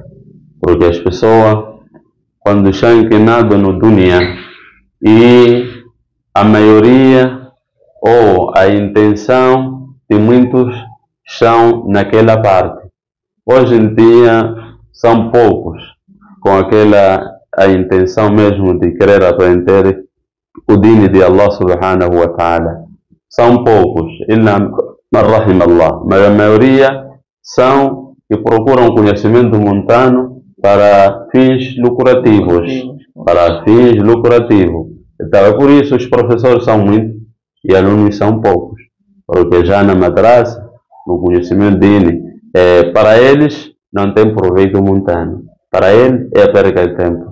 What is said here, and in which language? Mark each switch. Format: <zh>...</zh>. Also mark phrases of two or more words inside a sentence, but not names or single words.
<pt>Porque as pessoas, quando estão inclinadas no dunya, e a maioria ou a intenção de muitos estão naquela parte. Hoje em dia são poucos com a intenção mesmo de querer aprender o dini de Allah</pt> <ar>سبحانه وتعالى.</ar> <pt>São poucos,</pt> <ar>إلا من رحم الله,</ar> <pt>mas a maioria são que procuram conhecimento mundano para fins lucrativos. Então é por isso os professores são muitos e alunos são poucos, porque já na madrasa, no conhecimento dele, para eles não tem proveito mundano, para ele é perca de tempo.</pt>